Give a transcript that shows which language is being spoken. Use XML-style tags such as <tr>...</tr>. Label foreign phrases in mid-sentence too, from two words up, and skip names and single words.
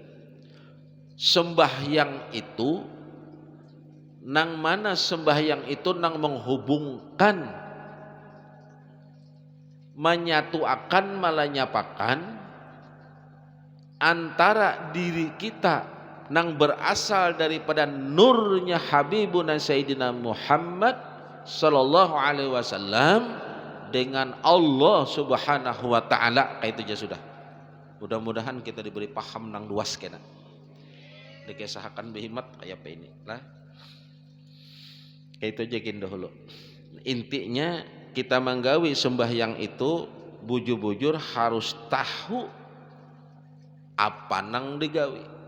<bjn>Sembahyang itu, nang mana sembahyang itu nang menghubungkan, menyatuakan, melanyapakan antara diri kita nang berasal daripada nurnya Habibuna Sayyidina Muhammad</bjn> <ar>صلى الله عليه وسلم</ar> <bjn>dengan Allah</bjn> <ar>سبحانه وتعالى.</ar> <bjn>Kayak itu aja sudah. Mudah-mudahan kita diberi paham nang luas kena. Dikisahkan behimat kayak apa ini lah. Kayak itu aja gini dahulu. Intinya kita menggawi sembahyang itu bujur-bujur harus tahu apa nang digawi.</bjn>